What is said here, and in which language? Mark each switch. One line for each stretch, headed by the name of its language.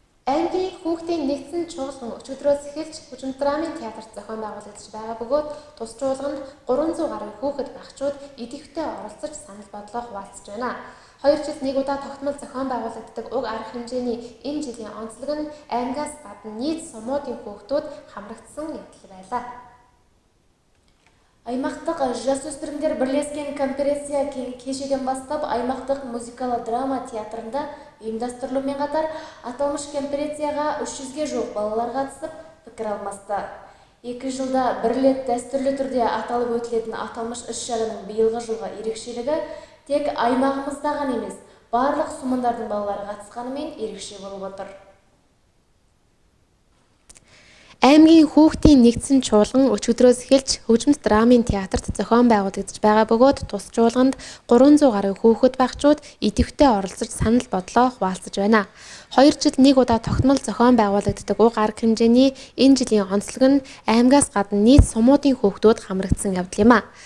Mongolian: Аймгийн хүүхдийн нэгдсэн чуулган өчигдрөөс эхэлж Хүчинт драмын театрт зохион байгуулагдаж байгаа бөгөөд тус чуулганд 300 гаруй хүүхэд багчууд идэвхтэй оролцож санал бодлоо хуваалцаж байна. 2 жилд нэг удаа тогтмол зохион байгуулагддаг уг арга хэмжээний энэ жилийн онцлог нь аймгаас гадна нийт сумуудын хүүхдүүд хамрагдсан явдал байлаа.
Kazakh: Аймақтық жасөспірімдер бірлескен конференция кешеден бастап аймақтық музыкалы драма театрында ұйымдастырылуымен қатар аталмыш конференцияға 300-ге жуық балалар қатысып пікір алмасты. 2 жылда бір рет дәстүрлі түрде аталып өтілетін аталмыш іс-шараның биылғы жылғы ерекшелігі тек аймағымызда ғана емес, барлық сумандардың балалары қатысқанымен ерекше болып отыр.
Mongolian: Аймгийн хүүхдийн нэгдсэн чуулган өчигдрөөс эхэлж Хөгжмөс драмын театрт зохион байгуулагдаж байгаа бөгөөд тус чуулганд 300 гаруй хүүхэд багчууд идэвхтэй оролцож санал бодлоо хуваалцаж байна. 2 жилд нэг удаа тогтмол зохион байгуулагддаг уг арга хэмжээний энэ жилийн онцлог нь аймгаас гадна нийт сумуудын хүүхдүүд хамрагдсан явдал юм а.